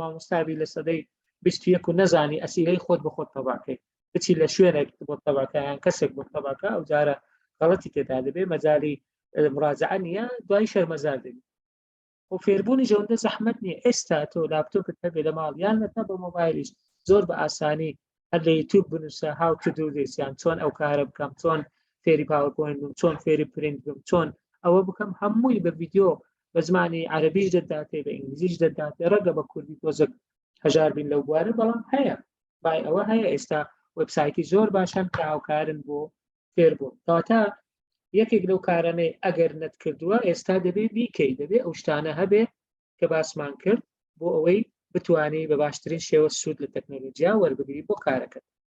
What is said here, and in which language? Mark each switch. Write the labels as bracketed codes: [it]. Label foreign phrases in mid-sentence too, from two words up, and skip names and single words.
[ckb] مامۆستابی لە سەدەی 21 و نەزانی ئەسیلەی خۆت بە خۆت تەباکەی بچی لە شوێنێک بۆ تەباکەیان کەسێک بۆ تەباکە ئەو جارە غەڵەتی تێدا دەبێ مەجای مراجعە نیە دوای شەرمەزار دەبێت و فێربوونی ژەوندە زەحمەت نییە ئێستا تۆ لاپتۆپت هەبێ لە ماڵ یان نەتا بە مۆبایلیش زۆر بە ئاسانی هەر لە یوتیوب بنووسە [en] how to do this [ckb] یان چۆن ئەو کارە بکەم چۆن فێری پاوەرپۆینت بم چۆن فێری پرینت بم چۆن ئەوە بکەم هەمووی بە ڤیدیۆ بە زمانی عەرەبیش دەداتێ بە ئینگلیزیش دەداتێ ڕەنگە بە کوردی تۆزێک هەژار بین لەو بوارە بەڵام هەیە بای ئەوە هەیە ئێستا وێبسایتی زۆر باشن کە هاوکارن بۆ فێربوون کەواتە یەکێک لەو کارانەی ئەگەر نەت کردووە ئێستا دەبێ بیکەی دەبێ ئەو شتانە هەبێ کە باسمان کرد بۆ ئەوەی بتوانی بە باشترین شێوە سوود لە تەکنۆلۆژیا وەربگری بۆ کارەکەت